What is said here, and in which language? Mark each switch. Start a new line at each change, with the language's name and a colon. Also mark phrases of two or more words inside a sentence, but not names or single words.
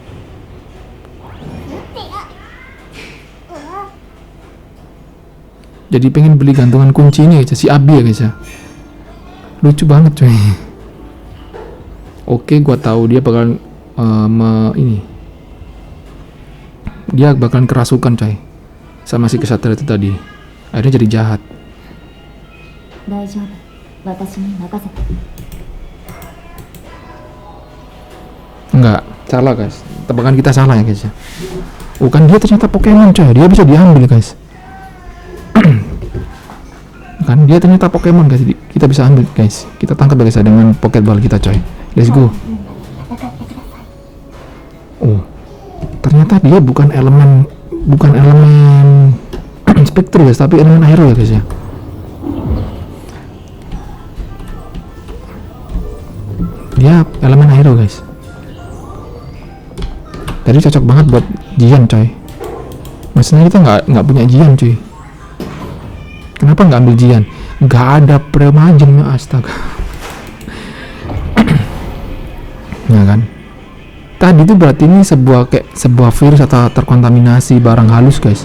Indonesian: Jadi pengen beli gantungan kunci ini guys, si Abi ya guys ya. Lucu banget coy. Oke, gua tahu dia bakalan ini. Dia bakalan kerasukan coy. Sama si kesatria itu tadi. Akhirnya jadi jahat.
Japanese: 大丈夫私に任せて
Indonesian: Enggak, salah guys. Tebakan kita salah ya guys ya. Bukan dia ternyata Pokemon coy. Dia bisa diambil guys. Kan dia ternyata Pokemon guys. Kita bisa ambil guys. Kita tangkap guys dengan Pokeball kita coy.
English: Let's go.
Japanese: 戦ってください
Indonesian: Oh, ternyata dia bukan elemen Spectre guys, tapi elemen air ya guys ya. Dia elemen air guys. Jadi cocok banget buat Jian coy. Maksudnya kita nggak punya Jian cuy. Kenapa nggak ambil Jian? Nggak ada Premagen ya, astaga. Ya kan? Tadi itu berarti ini sebuah virus atau terkontaminasi barang halus guys.